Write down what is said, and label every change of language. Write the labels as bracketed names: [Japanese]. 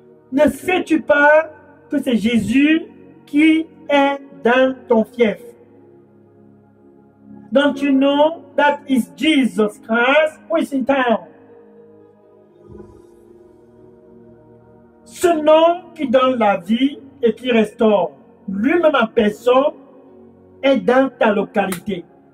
[French] Ne sais-tu pas que c'est Jésus qui est dans ton fief? [English] Don't you know that is Jesus Christ who is in town? [French] Ce nom qui donne la vie et qui restaure, lui-même en personne, est dans ta localité.